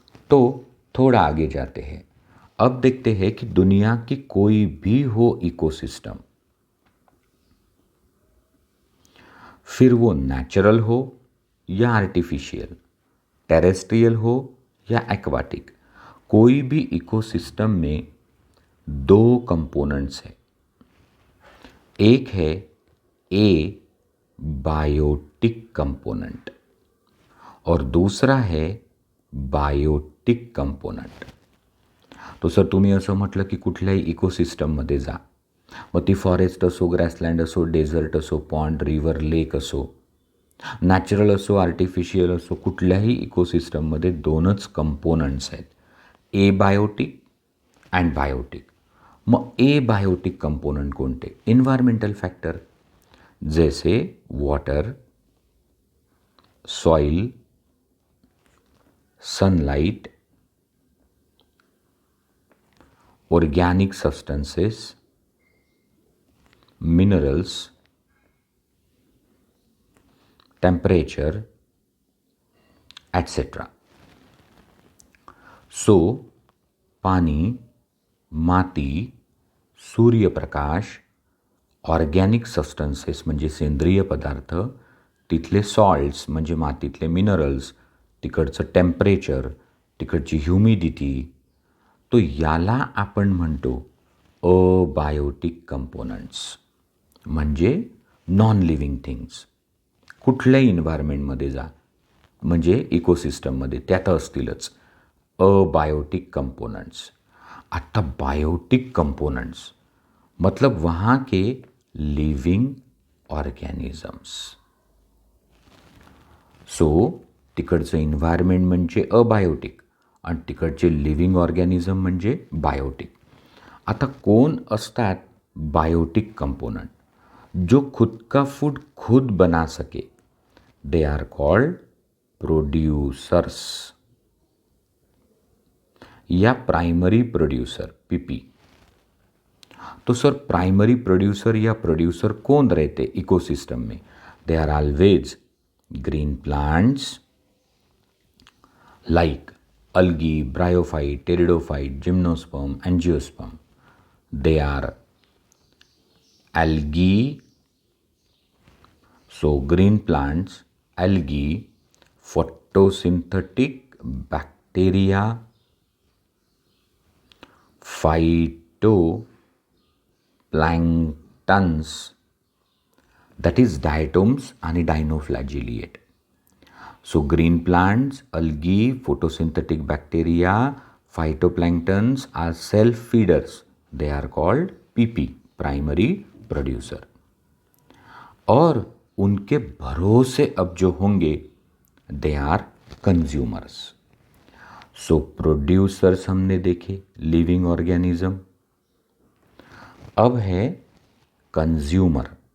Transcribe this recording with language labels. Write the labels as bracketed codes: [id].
[hi] तो थोड़ा आगे जाते हैं। अब देखते हैं कि दुनिया की कोई भी हो इकोसिस्टम, फिर वो नेचुरल हो या आर्टिफिशियल, टेरेस्ट्रियल हो या एक्वाटिक, कोई भी इकोसिस्टम में दो कंपोनेंट्स हैं। एक है ए बायोटिक कंपोनेंट और दूसरा है बायोटिक कंपोनेंट। [mr] तो सर तुम्ही असं म्हटलं की कुठल्याही इकोसिस्टममध्ये जा, मग ती फॉरेस्ट असो, ग्रासलँड असो, डेझर्ट असो, पॉन्ड, रिव्हर, लेक असो, नॅचरल असो, आर्टिफिशियल असो, कुठल्याही इकोसिस्टममध्ये दोनच कंपोनंट्स आहेत, ए बायोटिक अँड बायोटिक। मग ए बायोटिक कंपोनंट कोणते? [en] environmental factor [hi] जैसे [en] Water, soil, sunlight, organic substances, minerals, temperature, etc. [mr] So पानी, माती, सूर्यप्रकाश, ऑर्गॅनिक सबस्टन्सेस म्हणजे सेंद्रिय पदार्थ, तिथले सॉल्ट्स म्हणजे मातीतले मिनरल्स, तिकडचं टेम्परेचर, तिकडची ह्युमिडिटी, तो याला आपण म्हणतो अबायोटिक कंपोनंट्स, म्हणजे नॉन लिव्हिंग थिंग्स। कुठल्याही इन्व्हायरमेंटमध्ये जा, म्हणजे इकोसिस्टममध्ये त्यात असतीलच अबायोटिक कंपोनेंट्स। आता [hi] बायोटिक कंपोनेंट्स मतलब वहाँ के लिविंग ऑर्गॅनिजम्स। [mr] सो तिकडचं इन्व्हायरमेंट म्हणजे अबायोटिक आणि तिकडचे लिव्हिंग ऑर्गॅनिझम म्हणजे बायोटिक। आता कोण असतात बायोटिक कंपोनेंट? [hi] जो खुद का फूड खुद बना सके, [en] they are called producers [hi] या प्राइमरी प्रोड्यूसर, पीपी। तो सर प्राइमरी प्रोड्यूसर या प्रोड्यूसर कौन रहते इकोसिस्टम में? [en] They are always green plants like algae, bryophyte, pteridophyte, gymnosperm, angiosperm. They are algae So green plants, algae, photosynthetic bacteria, phytoplanktons, that is diatoms [mr] आणि [en] dinoflagellate. So green plants, algae, photosynthetic bacteria, phytoplanktons are self-feeders. They are called PP, primary producer. [hi] और उनके भरोसे अब जो होंगे [en] They are consumers. [hi] So producers हमने देखे, living organism. अब है कंज्यूमर.